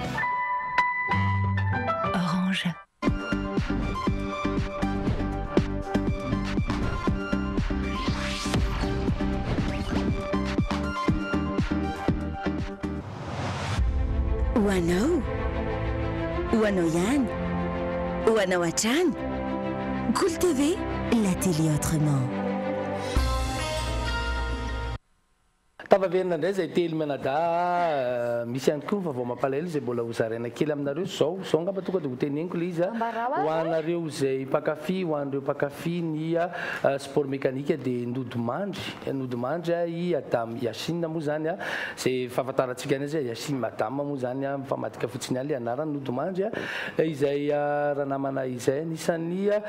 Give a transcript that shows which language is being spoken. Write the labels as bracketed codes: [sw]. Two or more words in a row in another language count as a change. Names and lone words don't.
[mg] Orange. Hoanao? Hoanao ihany? Hoanao hatrany? [fr] Cool TV, la télé autrement. [mg] Tavaverina indray zay telo Manada misy ihany koa fa vao mampalahelo zay mbola hozaraina kely aminareo zao ngamba tonga dia ho teneniko le izy ho anareo zay mpakafy ho anareo mpakafy ny [fr] sport mécanique [mg] dia nodimandry Adam Yasine moa zany zay fahafantarantsika anazy Yasine Madame moa zany mifamadika fotsiny any le anarany nodimandry izay raha namana izay anisan'ny